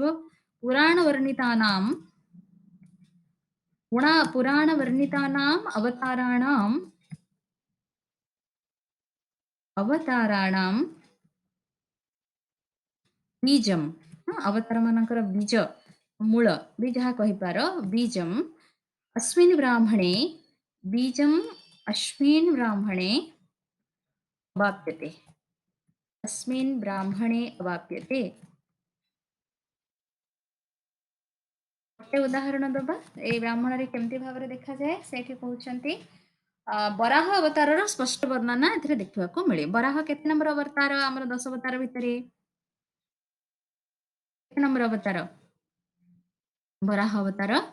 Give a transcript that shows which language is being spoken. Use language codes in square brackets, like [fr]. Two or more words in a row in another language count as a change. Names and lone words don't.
[sa] ପୁରାଣ ବର୍ଣ୍ଣିତାନାಂ ପୁରାଣ ବର୍ଣ୍ଣିତାନାಂ ଅବତାରାଣାಂ ବୀଜମ୍, [or] ଅବତାର ମାନଙ୍କର ବୀଜ ମୂଳ ବି ଯାହା କହିପାର, [sa] ବୀଜମ୍ अस्मिन् ब्राह्मणे बीजम् अस्मिन् ब्राह्मणे अवाप्यते, अस्मिन् ब्राह्मणे अवाप्यते। [or] ଗୋଟେ ଉଦାହରଣ ଦବା, ଏଇ ବ୍ରାହ୍ମଣରେ କେମିତି ଭାବରେ ଦେଖାଯାଏ ସେଇଠି କହୁଛନ୍ତି। ବରାହ ଅବତାରର ସ୍ପଷ୍ଟ ବର୍ଣ୍ଣନା ଏଥିରେ ଦେଖିବାକୁ ମିଳେ। ବରାହ କେତେ ନମ୍ବର ଅବତାର ଆମର 10 ଅବତାର ଭିତରେ? କେତେ ନମ୍ବର ଅବତାର ବରାହ ଅବତାର?